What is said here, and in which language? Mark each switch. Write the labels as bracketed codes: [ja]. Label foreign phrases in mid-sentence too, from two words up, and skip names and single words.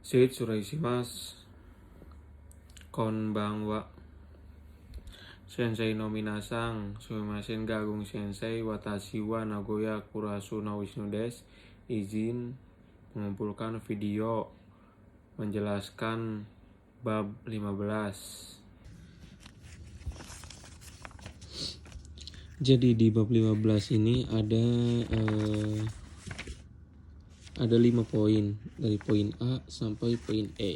[ja] 失礼します. こんばんは. 先生の皆さん、すみませんが Agung 先生、私は名古屋クラスの Wisnu です. [id] Izin mengumpulkan video menjelaskan bab 15. Jadi di bab 15 ini ada 5 poin, dari poin A sampai poin E.